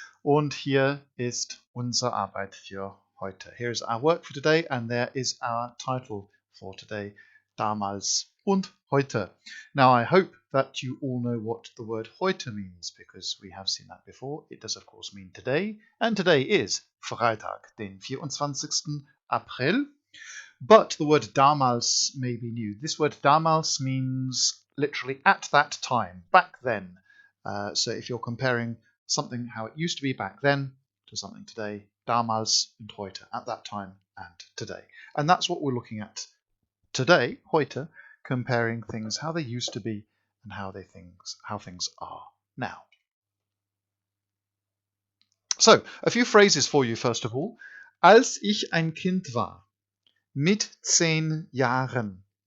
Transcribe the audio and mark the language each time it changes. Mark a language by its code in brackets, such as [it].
[de] Und hier ist unsere Arbeit für heute. [en] Here's our work for today and there is our title for today, [de] Damals und heute. [en] Now I hope that you all know what the word heute means because we have seen that before. It does of course mean today and today is [de] Freitag, den 24. April. [en] But the word damals may be new. This word damals means literally at that time, back then. So if you're comparing something how it used to be back then to something today, [de] damals und heute, [en] at that time and today. And that's what we're looking at today, heute, comparing things how they used to be and how things are now. So, a few phrases for you first of all. [de] Als ich ein Kind war, mit 10 Jahren.